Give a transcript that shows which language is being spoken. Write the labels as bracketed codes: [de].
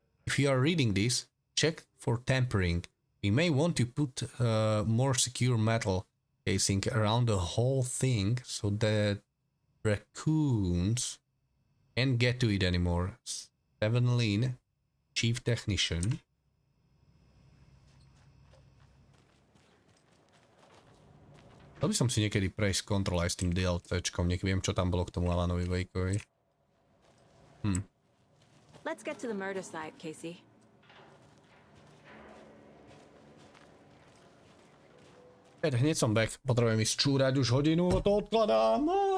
[en] If you are reading this, check for tampering. We may want to put more secure metal casing around the whole thing so that raccoons can't get to it anymore. Steven Lin, Chief Technician. [sk] Chcel by som si niekedy prejsť kontrol aj s tým DLCčkom, nech viem, čo tam bolo k tomu Alanovi Wakeovi. [en] Let's get to the murder site, Casey. [sk] Hneď som back, potrebujem ísť čúrať už hodinu, to odkladám.